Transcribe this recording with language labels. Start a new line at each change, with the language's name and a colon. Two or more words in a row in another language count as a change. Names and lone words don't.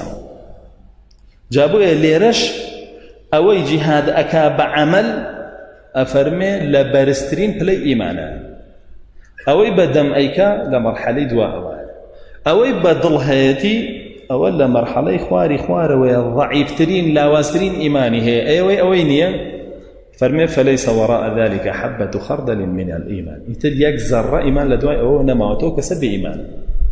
Central Kurdish: جا بۆیە لێرەش ئەوەی جیهاد ئەکا بە عەمەل ئەفەرمێ لە بەرزترین پلەی ئیمانە. ئەوەی بەدەم ئەیکا لە مەرحەلەی دواوە، ئەوەی بە دڵهەیەتی ئەوە لە مەرحەلەی خواری خوارەوەیە ضعیفترین لاوازترین ئیمانی هەیە. ئەوەی نییە فەرمێ
Arabic: فليس وراء ذلك حبة خردل من الإيمان.
Central Kurdish: ئیتر یەک زەڕە ئیمان لە دوای ئەوە نەماوەتەوە کەسە بێ ئیمانە.